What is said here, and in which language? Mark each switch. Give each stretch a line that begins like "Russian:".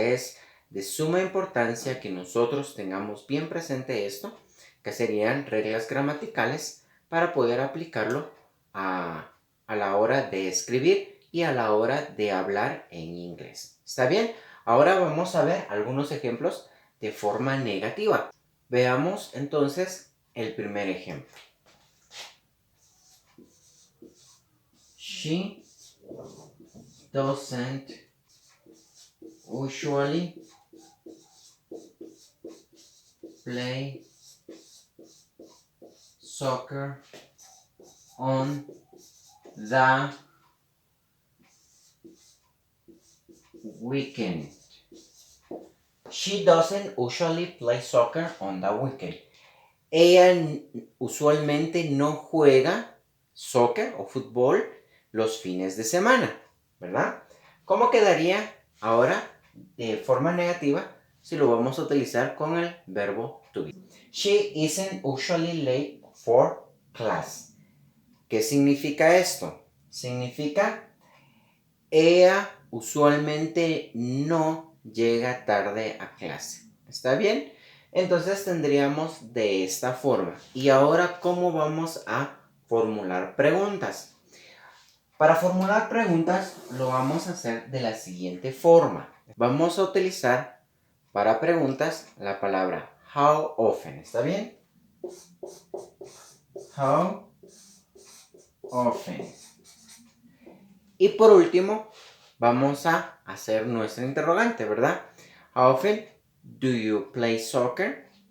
Spanish: Es de suma importancia que nosotros tengamos bien presente esto, que serían reglas gramaticales para poder aplicarlo a la hora de escribir y a la hora de hablar en inglés. ¿Está bien? Ahora vamos a ver algunos ejemplos de forma negativa. Veamos entonces el primer ejemplo.
English: She doesn't usually play soccer on the weekend. She doesn't usually play soccer on the weekend.
Spanish: Ella usualmente no juega soccer o fútbol los fines de semana, ¿verdad? ¿Cómo quedaría ahora de forma negativa si lo vamos a utilizar con el verbo to be?
English: She isn't usually late for class.
Spanish: ¿Qué significa esto? Significa ella usualmente no llega tarde a clase. ¿Está bien? Entonces tendríamos de esta forma. Y ahora, ¿cómo vamos a formular preguntas? Para formular preguntas lo vamos a hacer de la siguiente forma. Vamos a utilizar para preguntas la palabra
English: how often.
Spanish: ¿Está bien?
English: How often.
Spanish: Y por último, vamos a hacer nuestra interrogante, ¿verdad?
English: How often do you play soccer?